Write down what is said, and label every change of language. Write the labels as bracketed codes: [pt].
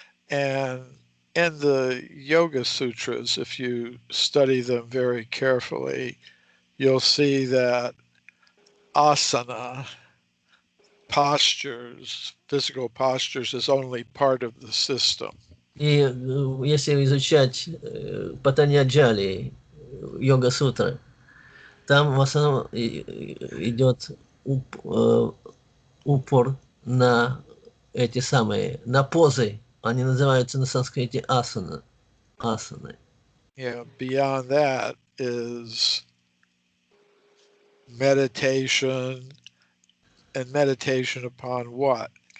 [en] And in the Yoga Sutras, if you study them very carefully, you'll see that asana, postures, physical postures, is only part of the system. [ru] И если изучать Патаньяджали Йога Сутры, там в основном идет упор на эти самые, на позы, они называются на санскрите асана. [sa] asana. [en] Yeah, beyond that is meditation, and meditation upon what?